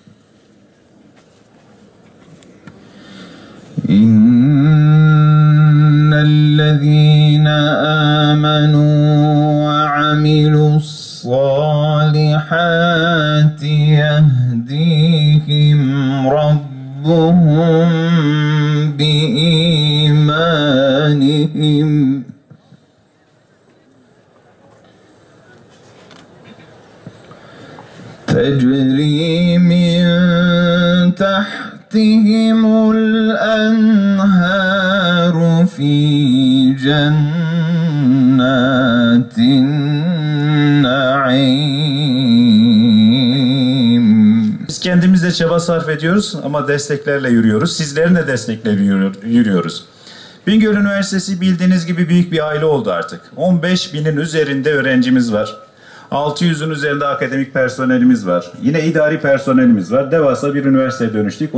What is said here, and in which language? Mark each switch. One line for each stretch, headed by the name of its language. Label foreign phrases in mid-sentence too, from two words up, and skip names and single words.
Arabic: إن الذين آمنوا وعملوا الصالحات يهديهم ربهم بإيمانهم. تجري من تحتهم الأنهار في جنات النعيم.
Turkish: Biz kendimiz de çaba sarf ediyoruz ama desteklerle yürüyoruz. Sizlerin de destekleri yürüyoruz. Bingöl Üniversitesi bildiğiniz gibi büyük bir aile oldu artık. 15.000'in üzerinde öğrencimiz var. 600'ün üzerinde akademik personelimiz var. Yine idari personelimiz var. Devasa bir üniversiteye dönüştük.